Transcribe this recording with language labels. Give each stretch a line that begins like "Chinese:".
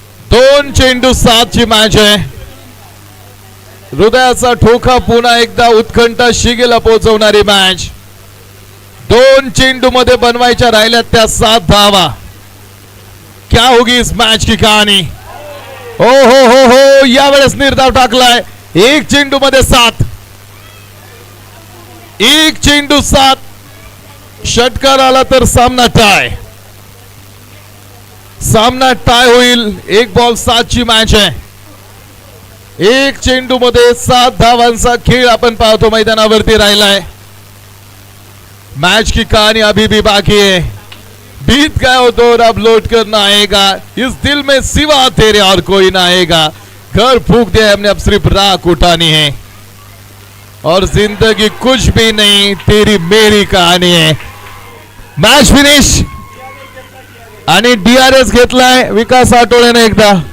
Marathi: 2 चेंडू 7 ची मॅच आहे. हृदयाचा ठोका पुन्हा एकदा उत्कंठा शिगेला पोहोचवणारी मॅच. 2 चेंडू मध्ये बनवायच्या राहिल्या त्या 7 धावा.
Hindi: क्या होगी इस मॅच की कहानी?
Marathi: हो हो हो हो, यावेळेस निर्धाव टाकलाय. 1 चेंडू मध्ये 7. 1 चेंडू 7. षटकार आला तर सामना टाय. सामना टाय होईल. 1 बॉल 7 ची मॅच आहे. 1 चेंडू मध्ये 7 धावांचा खेळ आपण पाहतो मैदानावरती राहिलाय.
Hindi: मैच की कहानी अभी भी बाकी है. बीत गया वो दौर अब लौट कर ना आएगा. इस दिल में सिवा तेरे और कोई ना आएगा. घर फूंक दिया हमने, अब सिर्फ राख उठानी है. और जिंदगी कुछ भी नहीं, तेरी मेरी कहानी है.
English: Match finish.
Marathi: आणि DRS घेतलाय विकास आठवलेने एकदा.